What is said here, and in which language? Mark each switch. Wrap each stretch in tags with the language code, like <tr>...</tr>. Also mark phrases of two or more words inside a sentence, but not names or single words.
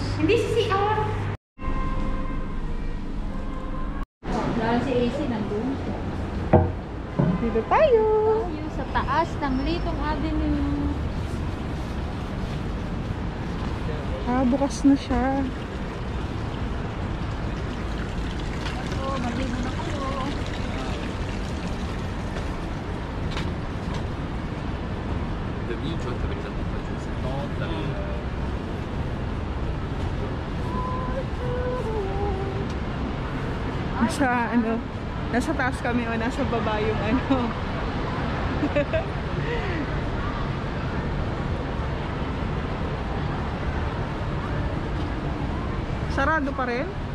<tl>Hindi si CR. Dahil si AC nandun. Dito tayo. Tayo sa taas ng Litong Avenue. Bukas na siya. Oh, maligo na kayo.</tl> <fr>Demi, tu vois, avec la température septembre, t'as les...</fr> <tl>Nasa ano, nasa taas kami o nasa baba yung ano. Sarado pa rin?</tl>